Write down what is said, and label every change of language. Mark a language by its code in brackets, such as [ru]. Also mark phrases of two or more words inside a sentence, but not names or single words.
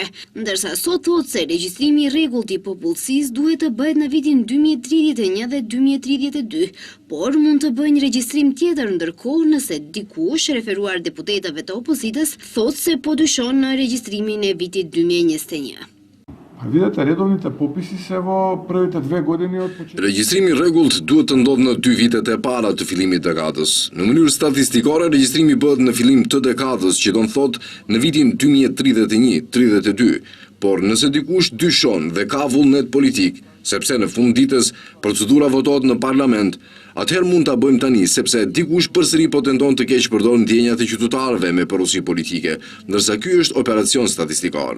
[sq] Ndërsa sot thotë se regjistrimi i rregullt i popullsisë duhet të bëhet në vitin 2031 dhe 2032, por mund të bëjnë regjistrim tjetër ndërkohë nëse dikush, referuar deputetëve të opozitës, thotë se po dyshon në regjistrimin e vitit 2021. [mk] Видите, редовните пописи се во првите 2 години од почетокот. [sq] Regjistrimi i rregullt duhet të ndodhë në 2 vitet e para të fillimit të dekadës. Në mënyrë statistikore, regjistrimi bëhet në fillim të dekadës, që do të thotë në vitin 2031-32. Por nëse dikush dyshon dhe ka vullnet politik, sepse në fund ditës procedura votohet në parlament, atëherë mund ta bëjmë tani, sepse dikush përsëri po tenton të keq përdor ndjenjat e qytetarëve me porosi politike, ndërsa ky është operacion statistikor.